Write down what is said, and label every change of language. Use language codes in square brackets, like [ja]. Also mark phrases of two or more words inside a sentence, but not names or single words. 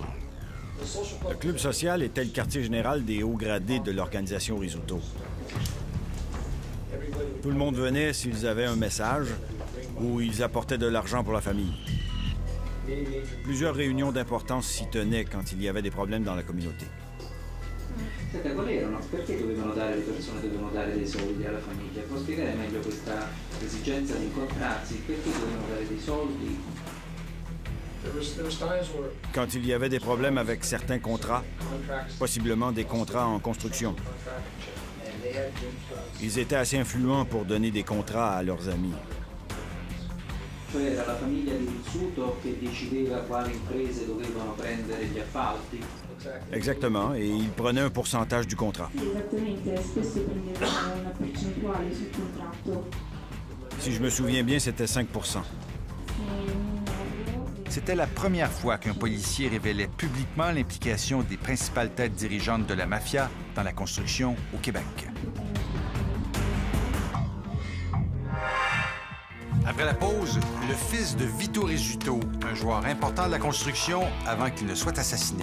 [fr] Le club social était le quartier général des hauts gradés de l'organisation Rizzuto. Tout le monde venait s'ils avaient un message ou ils apportaient de l'argent pour la famille. Plusieurs réunions d'importance s'y tenaient quand il y avait des problèmes dans la communauté. [it] Senta, qual erano? Perché dovevano dare, le persone dovevano dare dei soldi alla famiglia? Può spiegare meglio questa esigenza di incontrarsi? Perché dovevano dare dei soldi? [fr] Quand il y avait des problèmes avec certains contrats, possiblement des contrats en construction, ils étaient assez influents pour donner des contrats à leurs amis. [it] Cioè era la famiglia di Rizzuto che decideva quali imprese dovevano prendere gli appalti? [fr] Exactement, et ils prenaient un pourcentage du contrat. [it] Esattamente, spesso prendevano una percentuale sul contratto. [fr] Si je me souviens bien, c'était 5%. C'était la première fois qu'un policier révélait publiquement l'implication des principales têtes dirigeantes de la mafia dans la construction au Québec. Après la pause, le fils de Vito Rizzuto, un joueur important de la construction avant qu'il ne soit assassiné.